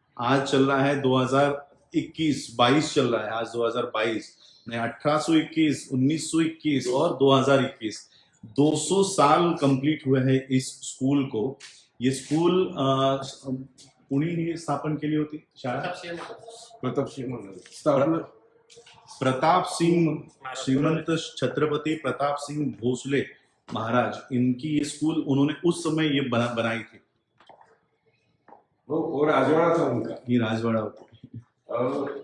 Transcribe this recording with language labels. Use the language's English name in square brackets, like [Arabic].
[Hindi] आज चल रहा है 2021, 22 चल रहा है आज 2022, 1821, 1921 और 2021, 200 साल कंप्लीट हुए हैं इस स्कूल को। [Marathi] ये स्कूल कुणी स्थापन केली होती शाळा? [Hindi] प्रताप सिंह, श्रीमंत छत्रपति प्रताप सिंह भोसले महाराज, इनकी ये स्कूल उन्होंने उस समय ये बनाई थी। वो राजवाड़ा था उनका। ये राजवाड़ा होता है।